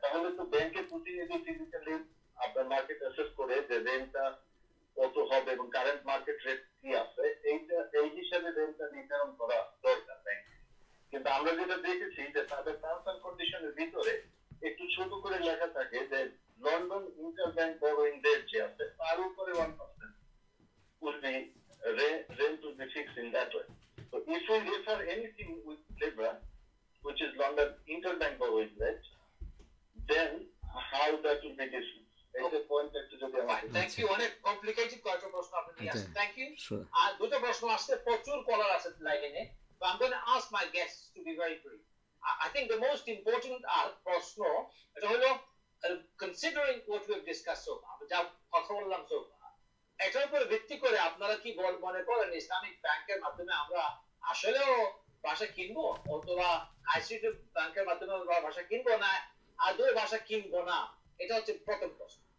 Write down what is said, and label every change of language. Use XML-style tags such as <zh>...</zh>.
<bn>তাহলে তো ব্যাংকের প্রতিনিধি ফিজিক্যালি আপনার মার্কেট অ্যাসেস করে যে রেন্টটা কত হবে এবং কারেন্ট মার্কেট রেট কি আছে, এইটা এই হিসাবে রেন্টটা নির্ধারণ করা দরকার ব্যাংক। কিন্তু আমরা যেটা দেখেছি যে তাদের টার্মস এন্ড কন্ডিশনের ভিতরে একটু ছোট করে লেখা থাকে যে লন্ডন ইন্টারব্যাংক বরোইং রেট যে আছে তার উপরে 1%</bn> <en>will be rent will be fixed in that way. So if we refer anything with Libra, which is London interbank borrowing rate, then how that will be different? Okay.</en> <bn>Point একটু যদি আমাকে</bn> <en>Thank you.</en> <bn>অনেক complicated কয়েকটা প্রশ্ন আপনি নিয়ে আসছেন, thank you.</bn> <en>Sure.</en> <bn>আর দুটো প্রশ্ন আসছে, প্রচুর কলার আছে লাইনে,</bn> <en>so I'm going to ask my guests to be very brief. I think the most important</en> <bn>প্রশ্ন এটা হলো</bn> <en>considering what we have discussed so far,</en> <bn>যা কথা বললাম so far, এটার উপর ভিত্তি করে আপনারা কি মনে করেন ইসলামিক ব্যাংকের মাধ্যমে আমরা আসলেও বাসা কিনবো, অথবা আইসিটি ব্যাংকের মাধ্যমে আমরা বাসা কিনবো না, আদৌ বাসা কিনবো না? এটা হচ্ছে প্রথম প্রশ্ন।</bn>